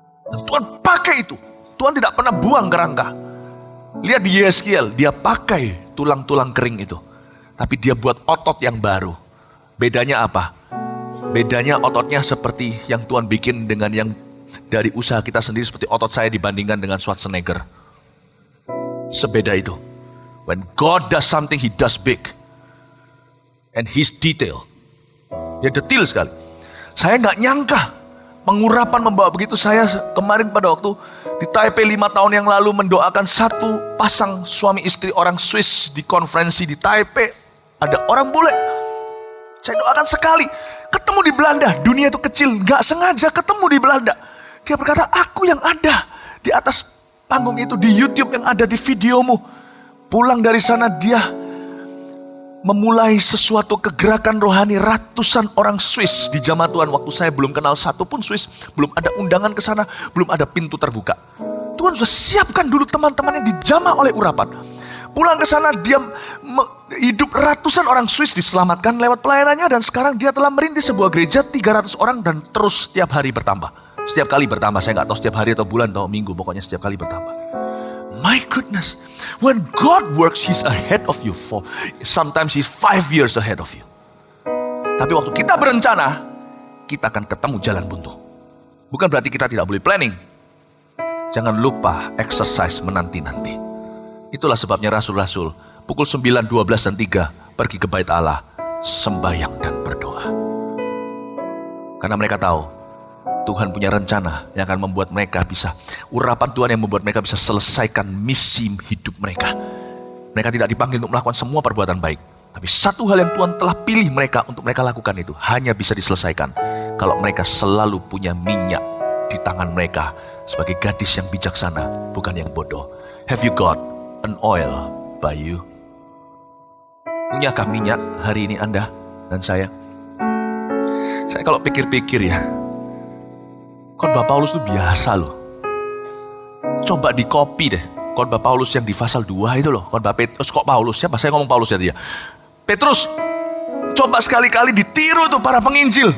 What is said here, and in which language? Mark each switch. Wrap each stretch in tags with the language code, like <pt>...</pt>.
<id>Dan Tuhan pakai itu. Tuhan tidak pernah buang kerangka. Lihat di Yeskiel, dia pakai tulang-tulang kering itu. Tapi dia buat otot yang baru. Bedanya apa? Bedanya ototnya seperti yang Tuhan bikin dengan yang dari usaha kita sendiri, seperti otot saya dibandingkan dengan Schwarzenegger. Sebeda itu.</id> <en>When God does something, He does big. And His detail.</en> <id>Dia detail sekali. Saya nggak nyangka pengurapan membawa begitu. Saya kemarin pada waktu di Taipei 5 tahun yang lalu mendoakan satu pasang suami istri orang Swiss di konferensi di Taipei. Ada orang bule. Saya doakan sekali. Ketemu di Belanda. Dunia itu kecil. Gak sengaja ketemu di Belanda. Dia berkata, aku yang ada di atas panggung itu, di YouTube yang ada di videomu. Pulang dari sana dia memulai sesuatu kegerakan rohani ratusan orang Swiss di jamaah Tuhan. Waktu saya belum kenal satu pun Swiss, belum ada undangan ke sana, belum ada pintu terbuka. Tuhan sudah siapkan dulu teman-teman yang dijamah oleh urapan. Pulang ke sana dia hidup ratusan orang Swiss diselamatkan lewat pelayanannya, dan sekarang dia telah merintis sebuah gereja 300 orang dan terus setiap hari bertambah. Setiap kali bertambah, saya nggak tahu setiap hari atau bulan atau minggu, pokoknya setiap kali bertambah.</id> <en>My goodness, when God works, He's ahead of you. Sometimes He's 5 years ahead of you.</en> <id>Tapi waktu kita berencana, kita akan ketemu jalan buntu. Bukan berarti kita tidak boleh planning. Jangan lupa exercise menanti-nanti. Itulah sebabnya rasul-rasul pukul 9, 12, dan 3 pergi ke bait Allah, sembahyang dan berdoa. Karena mereka tahu Tuhan punya rencana yang akan membuat mereka bisa, urapan Tuhan yang membuat mereka bisa selesaikan misi hidup mereka. Mereka tidak dipanggil untuk melakukan semua perbuatan baik. Tapi satu hal yang Tuhan telah pilih mereka untuk mereka lakukan itu hanya bisa diselesaikan kalau mereka selalu punya minyak di tangan mereka sebagai gadis yang bijaksana, bukan yang bodoh.</id> <en>Have you got an oil by you?</en> <id>Punyakah minyak hari ini Anda dan saya? Saya kalau pikir-pikir ya, khotbah Paulus itu biasa loh. Coba di copy deh khotbah Paulus yang di pasal 2 itu loh. Khotbah Petrus, kok Paulus? Siapa? Saya ngomong Paulus ya dia. Petrus, coba sekali-kali ditiru tuh para penginjil.</id>